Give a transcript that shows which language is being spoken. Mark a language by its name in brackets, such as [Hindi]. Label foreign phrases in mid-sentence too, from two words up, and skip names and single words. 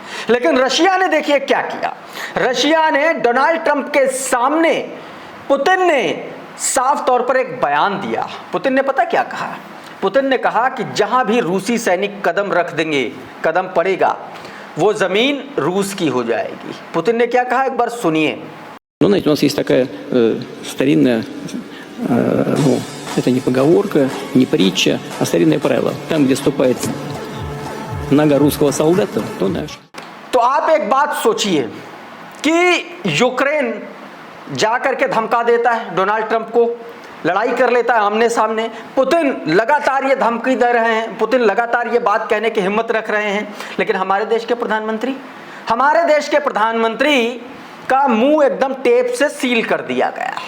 [Hindi] लेकिन रशिया ने देखिए क्या किया। रशिया ने डोनाल्ड ट्रंप के सामने पुतिन ने साफ तौर पर एक बयान दिया। पुतिन ने पता क्या कहा? पुतिन ने कहा कि जहां भी रूसी सैनिक कदम रख देंगे, कदम पड़ेगा, वो जमीन रूस की हो जाएगी। पुतिन ने क्या कहा एक बार सुनिए। [Russian] Ну, знаете, у нас есть такая старинная Это не поговорка, не притча, а старинное правило. Там, где ступает нога русского солдата, то наш. [Hindi] तो आप एक बात सोचिए कि यूक्रेन जाकर के धमका देता है डोनाल्ड ट्रंप को, लड़ाई कर लेता है आमने सामने। पुतिन लगातार ये धमकी दे रहे हैं, पुतिन लगातार ये बात कहने की हिम्मत रख रहे हैं, लेकिन हमारे देश के प्रधानमंत्री का मुंह एकदम टेप से सील कर दिया गया है।